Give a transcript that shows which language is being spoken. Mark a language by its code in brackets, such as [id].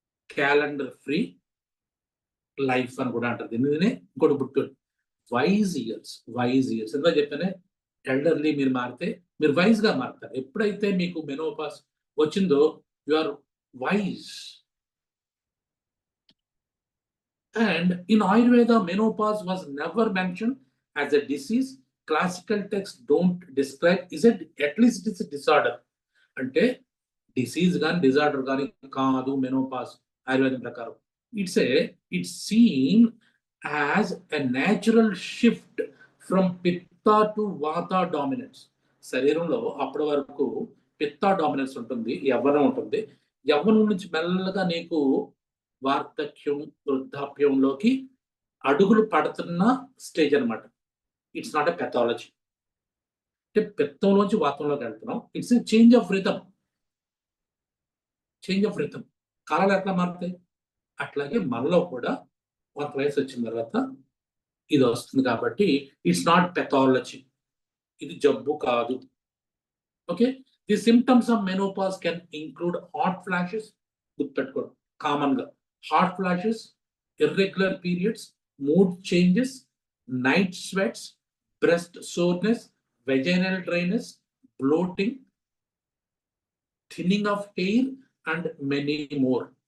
[te] Calendar free life అని కూడా అంటారు. దీనినే ఇంకోటి గుర్తు, వైజ్ ఇయర్స్. వైజ్ ఇయర్స్ ఎందుకు చెప్పానే, ఎల్డర్లీ మీరు మారితే మీరు వైజ్ గా మారుతారు. ఎప్పుడైతే మీకు మెనోపాస్ వచ్చిందో [en] You are wise. And in Ayurveda, menopause was never mentioned as a disease. Classical texts don't describe, is it at least it's a disorder. [te] అంటే డిసీజ్ కానీ డిజార్డర్ కానీ కాదు మెనోపాస్ ఆయుర్వేదం ప్రకారం. [en] It's seen as a natural shift from pitta to vata dominance. [te] శరీరంలో అప్పటి వరకు పిత్త డామినెన్స్ ఉంటుంది, యవ్వనం ఉంటుంది. యవ్వనం నుంచి మెల్లగా నీకు వార్ధక్యం, వృద్ధాప్యంలోకి అడుగులు పడుతున్న స్టేజ్ అనమాట. [en] It's not a pathology. [te] అంటే పిత్తంలోంచి వాతంలోకి వెళ్తున్నాం. [en] It's a change of rhythm. Change of rhythm. [te] కాలాలు ఎట్లా మారుతాయి అట్లాగే మనలో కూడా కొంత వయసు వచ్చిన తర్వాత ఇది వస్తుంది. కాబట్టి [en] it's not pathology, [te] ఇది జబ్బు కాదు. [en] Okay, the symptoms of menopause can include hot flashes. [te] గుర్తుపెట్టుకోండి, కామన్ గా [en] Hot flashes, irregular periods, mood changes, night sweats, breast soreness, vaginal dryness, bloating, thinning of hair and many more.